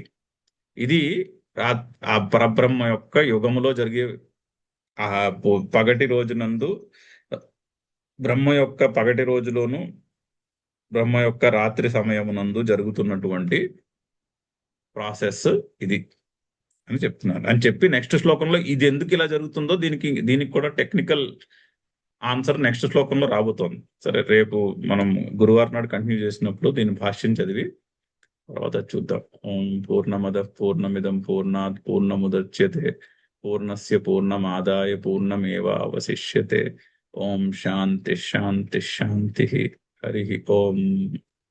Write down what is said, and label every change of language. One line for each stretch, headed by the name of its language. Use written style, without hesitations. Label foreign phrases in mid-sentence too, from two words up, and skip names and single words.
Telugu: ఇది ఆ పరబ్రహ్మ యొక్క యుగములో జరిగే ఆ పగటి రోజునందు, బ్రహ్మ యొక్క పగటి రోజులోను బ్రహ్మ యొక్క రాత్రి సమయమునందు జరుగుతున్నటువంటి ప్రాసెస్ ఇది అని చెప్తున్నారు. అని చెప్పి నెక్స్ట్ శ్లోకంలో ఇది ఎందుకు ఇలా జరుగుతుందో దీనికి కూడా
English: technical answer
Telugu: నెక్స్ట్ శ్లోకంలో రాబోతోంది. సరే, రేపు మనం గురువారం నాడు కంటిన్యూ చేసినప్పుడు దీని భాష్యం చదివి తర్వాత చూద్దాం.
Sanskrit: ఓం పూర్ణమద పూర్ణమిదం పూర్ణాత్ పూర్ణముదచ్యతే పూర్ణస్య పూర్ణమాదాయ పూర్ణమేవావశిష్యతే. ఓం శాంతి శాంతి శాంతి. హరి ఓం.